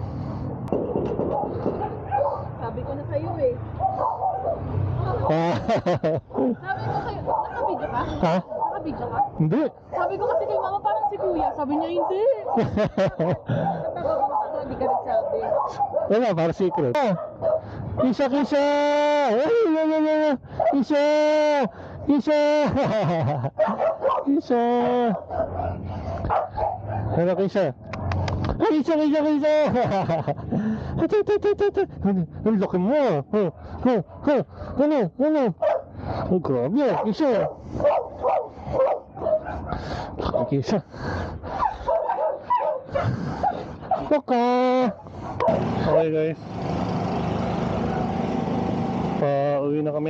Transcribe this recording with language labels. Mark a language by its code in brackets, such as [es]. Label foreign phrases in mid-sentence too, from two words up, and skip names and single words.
[tl] Sabi ko na sa'yo eh. Sabi ko sa'yo, nakabidyo ka? Ha? Nakabidyo ka? Hindi. Sabi ko kasi kay mama parang si kuya. Sabi niya hindi. Natawa ko baka hindi ka nagsabi. Wala, para secret. Kisha! Kisha! Kisha! Kisha! Kisha! Ano Kisha? Kisha! Ang laki mo! Ano? Ang grabe, Kisha! Laki Kisha! [en] Okay guys, [tl] pauwi na kami.